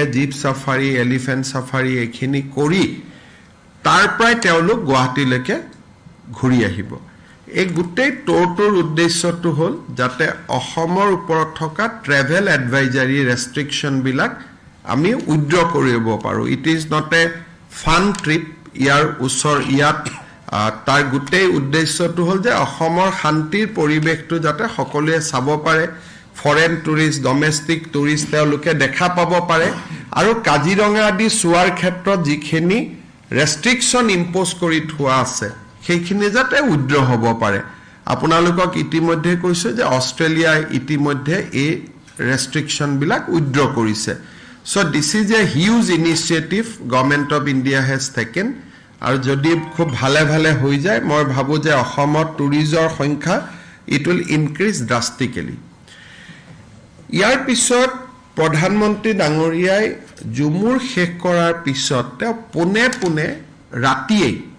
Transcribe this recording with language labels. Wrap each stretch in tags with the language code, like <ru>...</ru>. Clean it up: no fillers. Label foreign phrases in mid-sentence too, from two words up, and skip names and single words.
<en>jeep safari elephant safari</en> <as>এখিনি কৰি তাৰ পৰাই তেওঁলোক গুৱাহাটীলৈকে ঘূৰি আহিব এই গুটেই টৰটোৰ উদ্দেশ্যটো হ'ল যাতে অসমৰ ওপৰত থকা</as> <en>travel advisory restriction</en> <as>বিলাক আমি উইথড্ৰ কৰিব পাৰো</as> <en>it is not a fun trip</en> <as>ইয়াৰ উছৰ ইয়াত তাৰ গুটেই উদ্দেশ্যটো হ'ল যে অসমৰ শান্তিৰ পৰিবেশটো যাতে সকলোৱে চাব পাৰে</as> <en>foreign tourist domestic tourist</en> <as>তেওঁলোকে দেখা পাব পাৰে আৰু কাজিৰঙা আদি চোৱাৰ ক্ষেত্ৰত যিখিনি ৰেষ্ট্ৰিকশন ইম্পোজ কৰি থোৱা আছে সেইখিনি যাতে উইথড্ৰ হ'ব পাৰে আপোনালোকক ইতিমধ্যে কৈছো যে অষ্ট্ৰেলিয়া ইতিমধ্যে এই ৰেষ্ট্ৰিকশন বিলাক উইথড্ৰ কৰিছে</as> <en>so this is a huge initiative Government of India has taken</en> <as>আৰু যদি খুব ভালে ভালে হৈ যায় মই ভাবো যে অসমত টুৰিজৰ সংখ্যা</as> <en>it will increase drastically</en> <as>ইয়াৰ পিছত প্ৰধানমন্ত্ৰী ডাঙৰীয়াই ঝুমুৰ শেষ কৰাৰ পিছত তেওঁ পুনে ৰাতিয়ে</as>